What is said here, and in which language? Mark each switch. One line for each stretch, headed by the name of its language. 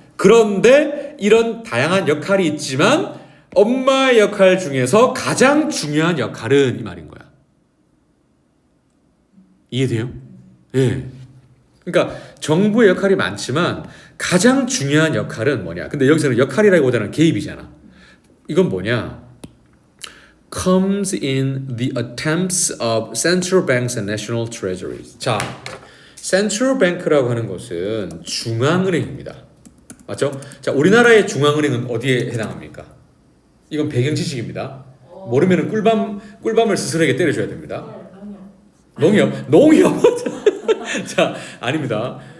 Korean: 그런데 이런 다양한 역할이 있지만 엄마의 역할 중에서 가장 중요한 역할은 이 말인 거야. 이해돼요? 예. 그러니까 정부의 역할이 많지만 가장 중요한 역할은 뭐냐? 근데 여기서는 역할이라기보다는 개입이잖아. 이건 뭐냐?
English: Comes in the attempts of central banks and national treasuries.
Korean: 자, central bank라고 하는 것은 중앙은행입니다. 맞죠? 자, 우리나라의 중앙은행은 어디에 해당합니까? 이건 배경 지식입니다. 모르면은 꿀밤을 스스로에게 때려줘야 됩니다. 농협. 자, 아닙니다.